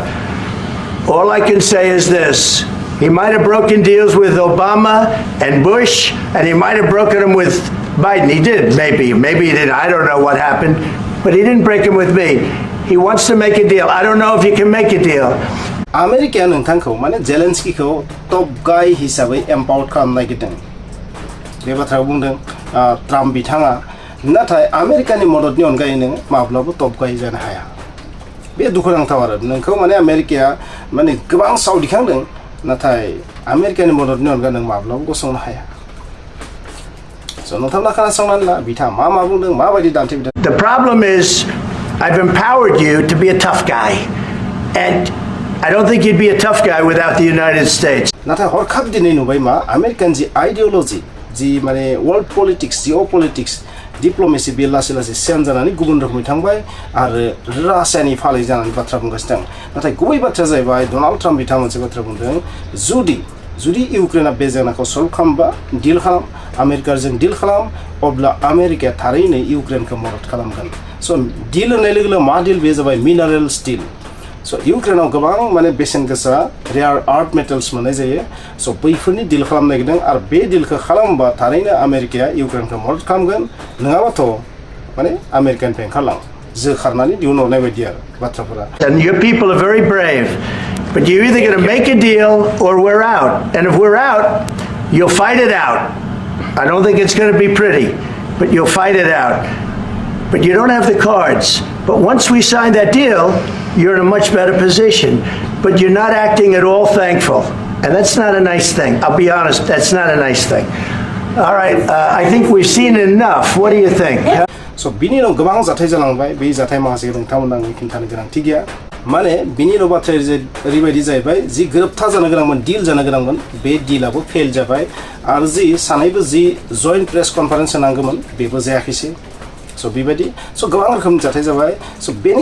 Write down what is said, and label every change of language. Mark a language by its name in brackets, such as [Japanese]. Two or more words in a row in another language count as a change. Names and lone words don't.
[English] All I can say is this. He might have broken deals with Obama and Bush, and he might have broken them with Biden. He did, maybe. Maybe he didn't. I don't know what happened. But he didn't break them with me. He wants to make a deal. I don't know if he can make a deal. [Bodo] आमेरिकाया नोंथांखौ माने जेलेन्स्कीखौ [English] tough guy [Bodo] हिसाबै एम्पावर्ड खालामनो नागिरदों बे बाथ्राखौ बुंदों ट्राम्प बिथाङा नाथाय आमेरिकानि मददनि अनगायै नों माब्लाबा [English] tough guy [Bodo] जानो हाया बे दुखुनांथाव आरो नोंखौ माने आमेरिकाया माने गोबां साव दिखांदों नाथाय आमेरिकानि मददनि अनगा नों माब्लाबा गसंनो हाया नोंथांना खोनासंनानै ला बिथाङा मा बुंदों माबायदि दान्थे बिदान [English] The problem is I've empowered you to be a tough guy, and I don't think you'd be a tough guy without the United States. [Bodo] नाथाय हरखाब दिनै नुबाय मा आमेरिकान जि आइडियोलॉजी जि माने [English] world politics geo politics diplomacy [Bodo] बे लासै लासै चेन्ज जानानै गुबुन रोखोमै थांबाय आरो रासियानि फालै जानानै बाथ्रा बुंगासिनो दं नाथाय गुबै बाथ्राया जाहैबाय डनाल्ड ट्राम्प बिथाङा मोनसे बाथ्रा बुंदों जुदि इउक्रेना बे जेंनाखौ सल्भ खालामबा डिल खालाम आमेरिकाजों डिल खालाम अब्ला आमेरिकाया थारैनो इउक्रेनखौ मदद खालामगोन स' डिल होननाय लोगो लोगो मा डिल बे जाबाय [English] minerals deal [Bodo] स' इउक्रेनाव गोबां माने बेसेन गोसा [English] rare earth metals [Bodo] मोननाय जायो स' बैफोरनि डिल खालामनो नागिरदों आरो बे डिलखौ खालामोबा थारैनो आमेरिकाया इउक्रेनखौ मदद खालामगोन नङाबाथ' माने आमेरिकानिफ्राय ओंखारलां जोखारनानै दिहुनहरनाय बायदि आरो बाथ्राफोरा [English] And your people are very brave, but you're either going to make a deal or we're out. And if we're out, you'll fight it out. I don't think it's going to be pretty, but you'll fight it out. But you don't have the cards. But once we sign that deal, you're in a much better position. But you're not acting at all thankful. And that's not a nice thing. I'll be honest, that's not a nice thing. All right, I think we've seen enough. What do you think? [Bodo] So बिनि उनाव गोबां जाथाय जालांबाय बे जाथाय माखासे नोंथांमोना आंनो खिन्थानो गोनांथि गैया माने बिनि उनाव बाथ्राया ओरैबायदि जाहैबाय जि गोरोबथा जानो गोनांमोन डिल जानो गोनांमोन बे डिलाबो फेल जाबाय आरो सानैबो जि [English] joint press conference [Bodo] होनांगौमोन बेबो जायाखैसै स' बेबायदि स' गोबां रोखोमनि जाथाय जाबाय स' बेनि